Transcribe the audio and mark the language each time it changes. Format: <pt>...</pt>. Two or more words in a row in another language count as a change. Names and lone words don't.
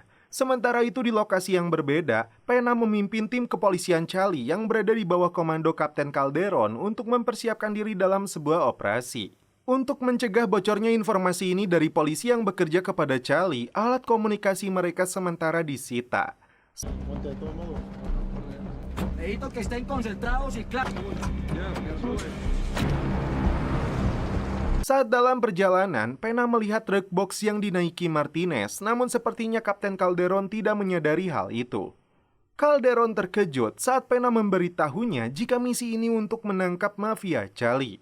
<id>Sementara itu di lokasi yang berbeda, Pena memimpin tim kepolisian Cali yang berada di bawah komando Kapten Calderon untuk mempersiapkan diri dalam sebuah operasi. Untuk mencegah bocornya informasi ini dari polisi yang bekerja kepada Cali, alat komunikasi mereka sementara disita.</id> <es>Necesito que estén concentrados y claros.</es> <id>Saat dalam perjalanan, Pena melihat truk box yang dinaiki Martinez, namun sepertinya Kapten Calderon tidak menyadari hal itu. Calderon terkejut saat Pena memberitahunya jika misi ini untuk menangkap mafia Cali.</id>